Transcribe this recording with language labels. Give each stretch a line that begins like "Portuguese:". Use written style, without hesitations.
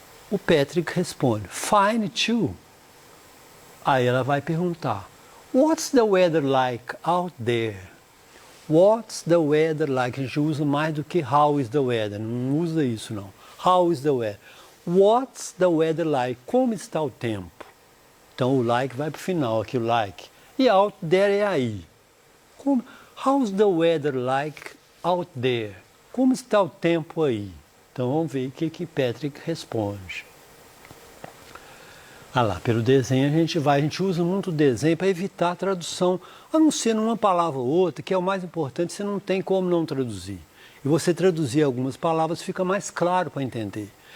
Portuguese: O Patrick responde,
English: fine too.
Portuguese: Aí ela vai perguntar,
English: what's the weather like out there? What's the weather like?
Portuguese: A gente usa mais do que
English: how is the weather,
Portuguese: não usa isso não.
English: How is the weather? What's the weather like?
Portuguese: Como está o tempo? Então o like vai para o final, aqui o like. E out there é aí.
English: How's the weather like out there?
Portuguese: Como está o tempo aí? Então vamos ver o que Patrick responde. Ah lá, pelo desenho a gente usa muito o desenho para evitar a tradução, a não ser numa palavra ou outra, que é o mais importante, você não tem como não traduzir. E você traduzir algumas palavras fica mais claro para entender.